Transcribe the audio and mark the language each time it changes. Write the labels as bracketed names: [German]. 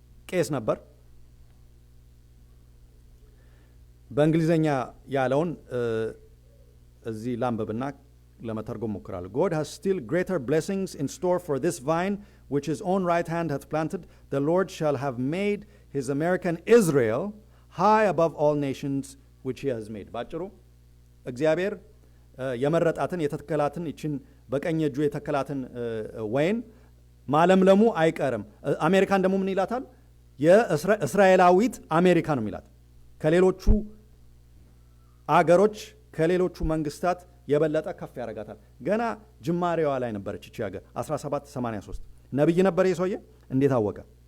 [Amharic] ቄስ ነበር። በእንግሊዘኛ ያለውን እዚህ ላንብብና ለመተርጎም ሞክራለሁ። [English] God has still greater blessings in store for this vine which his own right hand hath planted. The Lord shall have made his American Israel high above all nations which he has made. [Amharic] ባጭሩ እግዚአብሔር የመረጣትን የተከላትን ይችን በቀኝ እጁ የተከላትን ወይን ማለምለሙ አይቀርም። አሜሪካን ደግሞ ምን ይላታል? የእስራኤላዊት አሜሪካ ነው የሚላት። ከሌሎቹ አገሮች ከሌሎቹ መንግስታት የበለጠ ከፍ ያደርጋታል። ገና ጅማሬዋ ላይ ነበረች እቺ ሀገር 1783። ነብይ ነበር የሰውዬ። እንዴት አወቀ?